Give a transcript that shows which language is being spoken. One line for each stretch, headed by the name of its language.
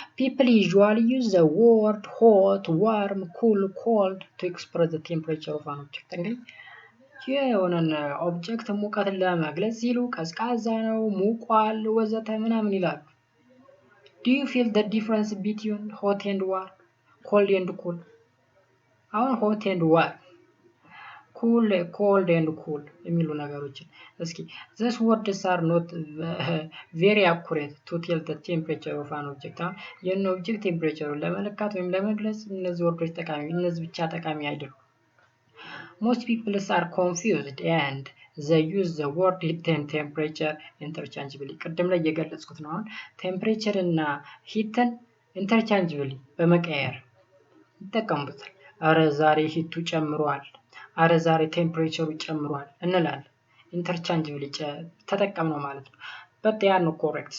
English: People usually use the word hot, warm, cool, cold to express the temperature of an object.
Amharic: እንግዲህ የሆነን ኦብጀክት ሙቀትን ለመግለጽ ሲሉ ቀዝቃዛ ነው፣ ሙቋል፣ ወዘተ ምናምን ይላሉ።
English: Do you feel the difference between hot and warm, cold and cool? አሁን hot and warm, cold and cool
Amharic: የሚሉ ነገሮችን እስኪ
English: these words are not very accurate to tell the temperature of an object.
Amharic: የነ ኦብጀክት ቴምፕሬቸሩን ለመለካት ወይም ለመግለጽ እነዚህ ወርዶች ጠቃሚ እነዚህ ብቻ ጠቃሚ አይደሉም።
English: Most people are confused and they use the word heat and temperature interchangeably.
Amharic: ቅድም ላይ የገለጽኩት ነው። አሁን ቴምፕሬቸር እና ሂትን interchangeably በመቀየር ይጠቀሙበታል። አረ ዛሬ ሂቱ ጨምሯል፣ አረ ዛሬ ቴምፕሬቸሩ ጨምሯል እንላለን። ኢንተርቻንጅብሊ ተጠቀምነው ማለት ነው።
English: but they are not correct.